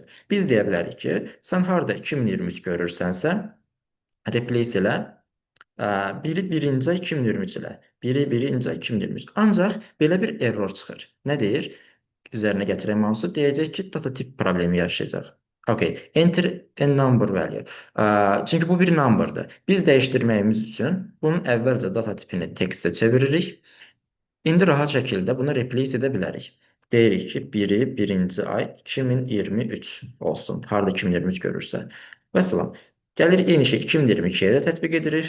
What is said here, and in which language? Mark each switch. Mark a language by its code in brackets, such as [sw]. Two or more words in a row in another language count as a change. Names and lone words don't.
[az] Biz deyə bilərik ki, sən harda 2023 görürsənsə, replace elə, biri birinci ay 2023 ilə, biri birinci ay 2023. Ancaq belə bir error çıxır. Nə deyir? Üzərinə gətirən mouse'u deyəcək ki, data tip problemi yaşayacaq. [en] Okay, enter a number value. [az] Çünki bu bir numberdır. Biz dəyişdirməyimiz üçün bunun əvvəlcə data tipini textə çeviririk. İndi rahat şəkildə bunu replace edə bilərik. Deyirik ki, biri birinci ay 2023 olsun. Harda 2023 görürsə. Məsələn, gəlirik eyni şey 2022-yə də tətbiq edirik.